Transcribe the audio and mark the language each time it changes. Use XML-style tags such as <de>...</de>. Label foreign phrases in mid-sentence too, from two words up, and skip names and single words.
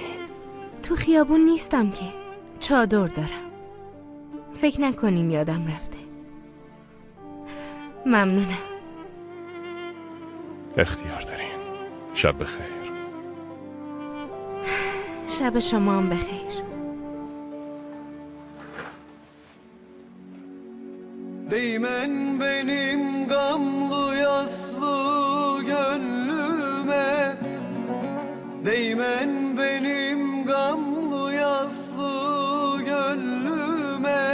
<fa>تو خیابون نیستم که، چادر دارم. فکر نکنین یادم رفته. ممنونم. اختیار دارین. شب بخیر. شب شما هم بخیر.</fa> <tr>Değmen benim gamlı yaslı gönlüme, değmen benim gamlı yaslı gönlüme.</tr>